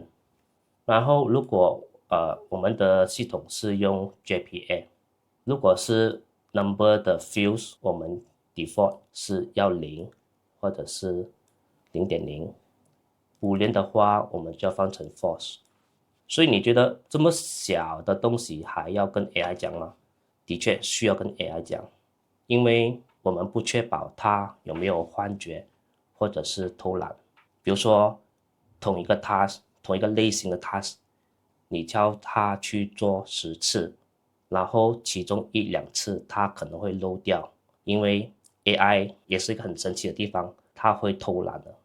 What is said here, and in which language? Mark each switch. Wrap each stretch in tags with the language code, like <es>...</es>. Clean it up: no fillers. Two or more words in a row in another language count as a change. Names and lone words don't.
<zh>然後，如果我們的系統是用 JPA， 如果是 number 的 fields， 我們 default 是要0或者是 0.0。Boolean 的話，我們就要放成 false。所以你覺得這麼小的東西還要跟 AI 講嗎？的確需要跟 AI 講，因為我們不確保它有沒有幻覺或者是偷懶。比如說同一個 task， 同一個類型的 task， 你叫它去做10次，然後其中1-2次它可能會漏掉，因為 AI 也是一個很神奇的地方，它會偷懶的。</zh>